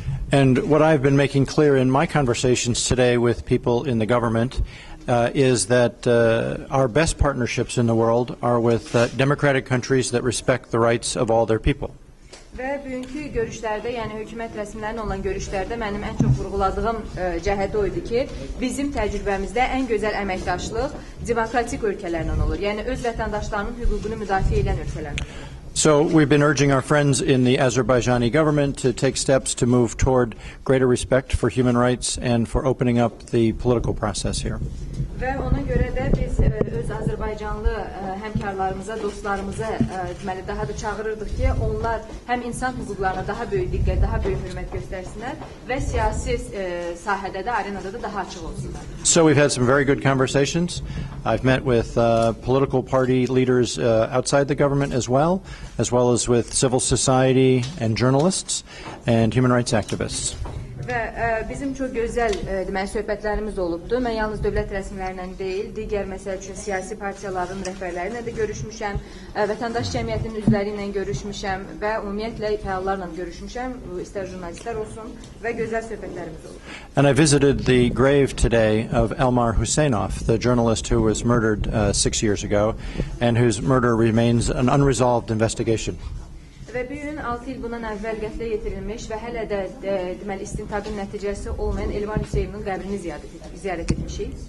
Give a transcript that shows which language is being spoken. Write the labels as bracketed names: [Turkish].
[English] And what I've been making clear in my conversations today with people in the government is that our best partnerships in the world are with democratic countries that respect the rights of all their people. [Azerbaijani] Və bugünkü görüşlərdə, yəni hökumət rəsmilərinin olan görüşlərdə mənim ən çox vurğuladığım cəhət o idi ki, bizim təcrübəmizdə ən gözəl əməkdaşlıq demokratik ölkələrlə olur. Yəni öz vətəndaşlarının hüququnu müdafiə edən ölkələrlə. [English] So we've been urging our friends in the Azerbaijani government to take steps to move toward greater respect for human rights and for opening up the political process here. [Azerbaijani] Və ona görə də biz öz Azərbaycanlı həmkarlarımıza, dostlarımıza deməli daha da çağırırdıq ki, onlar həm insan hüquqlarına daha böyük diqqət, daha böyük hörmət göstərsinlər və siyasi sahədə də, arenada da daha açıq olsunlar. [English] So we've had some very good conversations. I've met with political party leaders outside the government as well as with civil society and journalists and human rights activists. [Azerbaijani] Və bizim çox gözəl deməli söhbətlərimiz olubdu. Mən yalnız dövlət rəsmilərlə deyil, digər məsəl üçün siyasi partiyaların rəhbərləri ilə də görüşmüşəm, vətəndaş cəmiyyətinin üzvləri ilə görüşmüşəm və ümumiyyətlə fəallarla görüşmüşəm, istər jurnalistlər olsun və gözəl söhbətlərimiz olub. [English] And I visited the grave today of Elmar Hüseynov, the journalist who was murdered 6 years ago and whose murder remains an unresolved investigation. [Azerbaijani] Və bu gün 6 il bundan əvvəl qətlə yetirilmiş və hələ də deməli istintaqın nəticəsi olmayan Elmar Hüseynovun qəbrini ziyarət etmişik.